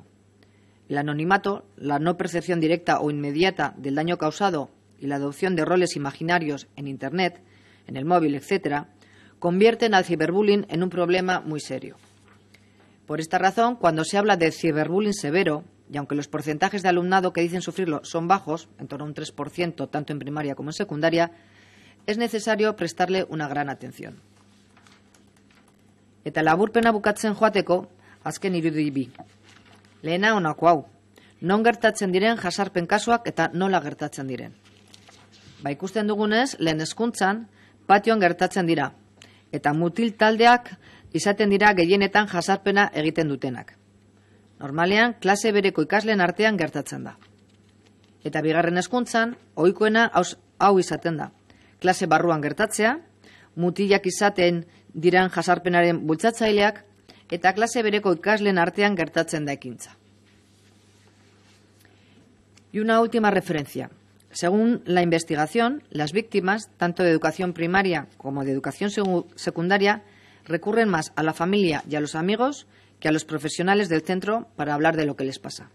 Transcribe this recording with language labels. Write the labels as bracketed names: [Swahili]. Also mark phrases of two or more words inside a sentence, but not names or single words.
[Spanish] El anonimato, la no percepción directa o inmediata del daño causado y la adopción de roles imaginarios en Internet, en el móvil, etc., convierten al ciberbullying en un problema muy serio. Por esta razón, cuando se habla de ciberbullying severo, y aunque los porcentajes de alumnado que dicen sufrirlo son bajos, en torno a un 3%, tanto en primaria como en secundaria, es necesario prestarle una gran atención. [Basque] Eta laburpena bukatzen joateko, azken irudi bi. Lehena honako hau, non gertatzen diren jasarpen kasuak eta nola gertatzen diren. Ikusten dugunez, lehen hezkuntzan patioan gertatzen dira, eta mutil taldeak izaten dira gehienetan jasarpena egiten dutenak. Normalean, klase bereko ikasleen artean gertatzen da. Eta bigarren hezkuntzan, ohikoena hau izaten da. Klase barruan gertatzea, mutilak izaten diran jasarpenaren bultzatzaileak eta klase bereko ikasleen artean gertatzen da ekintza. [Spanish] Y una última referencia. Según la investigación, las víctimas, tanto de educación primaria como de educación secundaria, recurren más a la familia y a los amigos que a los profesionales del centro para hablar de lo que les pasa.